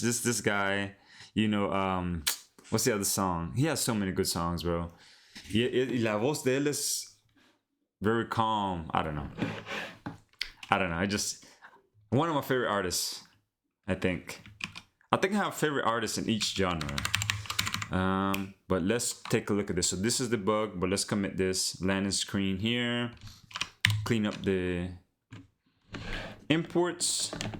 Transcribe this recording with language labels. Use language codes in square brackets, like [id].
[en] This guy, you know, what's the other song? He has so many good songs, bro. [es] Y la voz de él es [en] very calm. I don't know. I just, one of my favorite artists, I think. I have favorite artists in each genre. But let's take a look at this. So this is the bug, but let's commit this. Landing screen here. Clean up the imports.